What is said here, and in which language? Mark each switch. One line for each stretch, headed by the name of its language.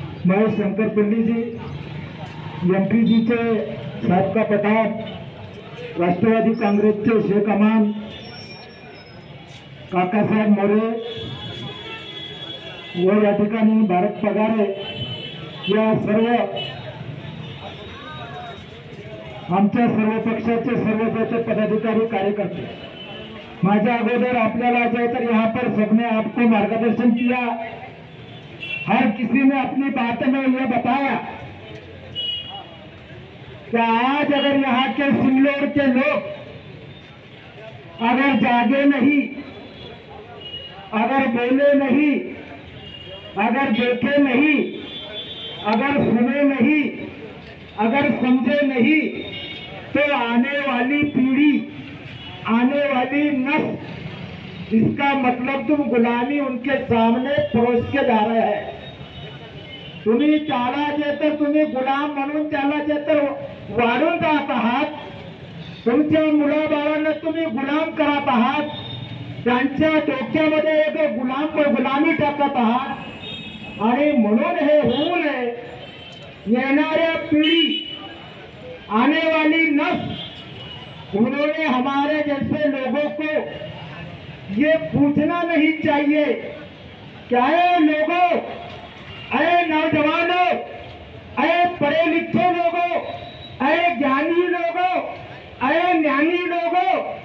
Marathi: महेश शंकर पिल्लीजी, एमपीजीचे साबका पठाण, राष्ट्रवादी काँग्रेसचे शेख अमान, काकासाहेब मोरे व या ठिकाणी भारत पगारे, या सर्व आमच्या सर्व पक्षाचे सर्व पदाधिकारी कार्यकर्ते, माझ्या अगोदर आपल्याला
Hindi: जाकर यहाँ पर सबने आपको मार्गदर्शन किया। हर किसी ने अपनी बात में यह बताया कि आज अगर यहाँ के सिल्लोड के लोग अगर जागे नहीं, अगर बोले नहीं, अगर देखे नहीं, अगर सुने नहीं, अगर समझे नहीं, तो आने वाली पीढ़ी, आने वाली नस्ल, इसका मतलब तुम गुलामी उनके सामने परोस के जा रहे हैं।
Marathi: तुम्ही चालाचे तर तुम्ही गुलाम म्हणून चालाचे तर वाढून जात आहात, तुमच्या मुलाबाळांना तुम्ही गुलाम करत आहात, त्यांच्या डोक्यामध्ये एक गुलामी टाकत आहात। आणि म्हणून हे होऊ नये, येणाऱ्या पिढी,
Hindi: आने वाली नस्ल, उन्होंने हमारे जैसे लोगों को ये पूछना नहीं चाहिए क्या है लोगों, अरे नौजवानों, अरे पढ़े लिखे लोगों, अरे ज्ञानी लोगों, अरे ज्ञानी लोगों,